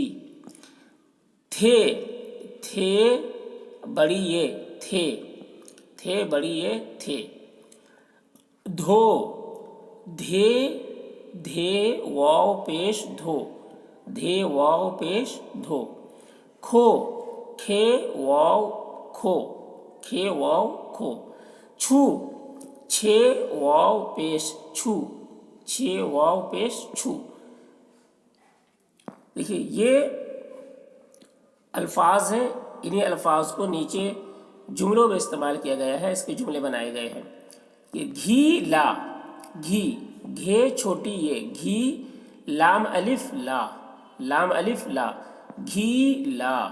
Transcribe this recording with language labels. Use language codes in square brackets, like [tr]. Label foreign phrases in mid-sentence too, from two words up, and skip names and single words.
[ur] تھے، تھے بڑی یہ، تھے، تھے بڑی یہ، تھے۔ دھو، دھے، دھے واو پیش دھو، دھے واو پیش دھو۔ کھو، کھے واو کھو، کھے واو کھو۔ چھو، چھے واو پیش چھو، چھے واو پیش چھو۔ دیکھیے یہ الفاظ ہیں، انہی الفاظ کو نیچے جملوں میں استعمال کیا گیا ہے، اس کے جملے بنائے گئے ہیں۔ یہ گھی لا، گھی، گھے چھوٹی یہ، گھی، لام الف لا، لام الف لا، گھی لا۔